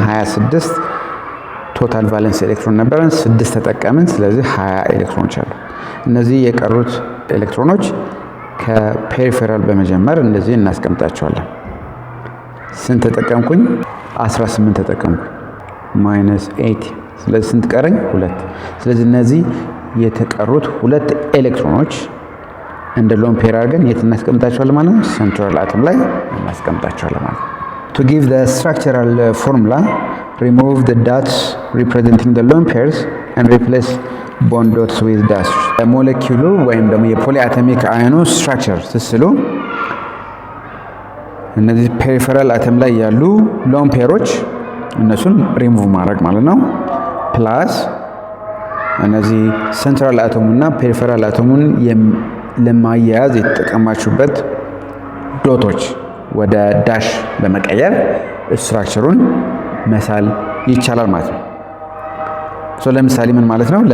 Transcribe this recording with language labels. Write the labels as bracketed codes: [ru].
[am] 26 ቶታል ቫለንስ ኤሌክትሮን ነበረን፣ 6 ተጠቀምን። ስለዚህ 20 ኤሌክትሮኖች አሉ። እነዚህ የቀሩት ኤሌክትሮኖች ከፔሪፌራል በመጀመር እንደዚህ እናስቀምጣቸዋለን። ስንት ተጠቀምኩኝ? 18 ተጠቀምኩኝ። -8 ስለዚህ ስንት ቀረኝ? 2። ስለዚህ እነዚህ የተቀሩት 2 ኤሌክትሮኖች እንደ ሎን ፔር አድርገን የት እናስቀምጣቸዋለን ማለት ነው? ሴንትራል አተም ላይ እናስቀምጣቸዋለን ማለት ነው። [en] To give the structural formula, remove the dots representing the lone pairs and replace bond dots with dash. [am] ሞለኪውሉ ወይም ደግሞ የፖሊአቶሚክ አየኑ ስትራክቸር ስስሉ እነዚህ ፔሪፌራል አተም ላይ ያሉ ሎን ፔሮች እነሱን ሪሙቭ ማድረግ ማለት ነው። ፕላስ እነዚህ ሴንትራል አተሙና ፔሪፌራል አተሙን ለማያያዝ የተጠቀማችሁበት ዶቶች ወደ ዳሽ በመቀየር ስትራክቸሩን መሳል ይቻላል ማለት ነው። ሶ ለምሳሌ ምን ማለት ነው?